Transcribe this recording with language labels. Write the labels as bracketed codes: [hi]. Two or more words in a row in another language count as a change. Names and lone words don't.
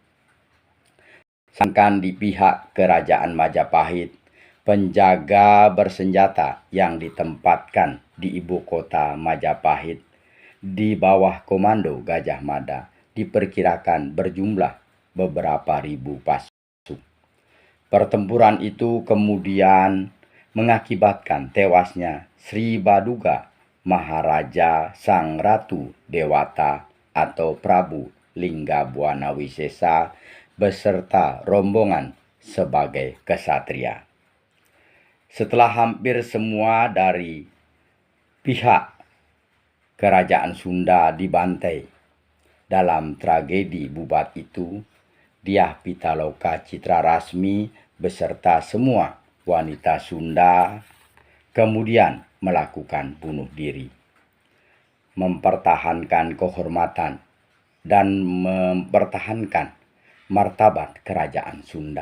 [id] Sedangkan di pihak kerajaan Majapahit, penjaga bersenjata yang ditempatkan di ibu kota Majapahit di bawah komando Gajah Mada diperkirakan berjumlah beberapa ribu pasukan. Pertempuran itu kemudian mengakibatkan tewasnya Sri Baduga, Maharaja Sang Ratu Dewata atau Prabu Linggabuana Wisesa beserta rombongan sebagai kesatria. Setelah hampir semua dari pihak kerajaan Sunda dibantai. Dalam tragedi Bubat itu, Dyah Pitaloka Citrarasmi beserta semua wanita Sunda kemudian melakukan bunuh diri, mempertahankan kehormatan dan mempertahankan martabat kerajaan Sunda.